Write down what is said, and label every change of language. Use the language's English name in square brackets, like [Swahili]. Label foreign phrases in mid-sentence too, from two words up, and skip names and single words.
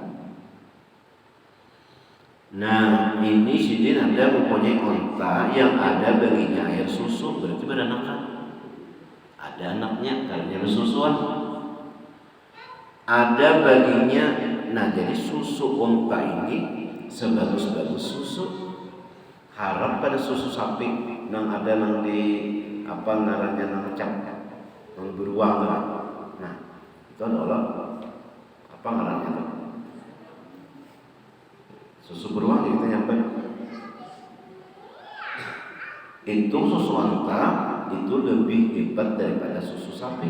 [Banjar] Nah, ini Sidin ada mempunyai onta yang ada baginya air susu, berarti beranak. [Indonesian] Ada anaknya karena susuan. [Banjar] Ada baginya. Nah, jadi susu onta ini sebagus-bagus susu harap pada susu sapi yang ada nang di apa ngarannya nang cap nang beruang kan. Nah, itu adalah apa ngarannya tuh? [Indonesian] Susu beruang kita nyampe. Itu susu onta itu lebih hebat daripada susu sapi.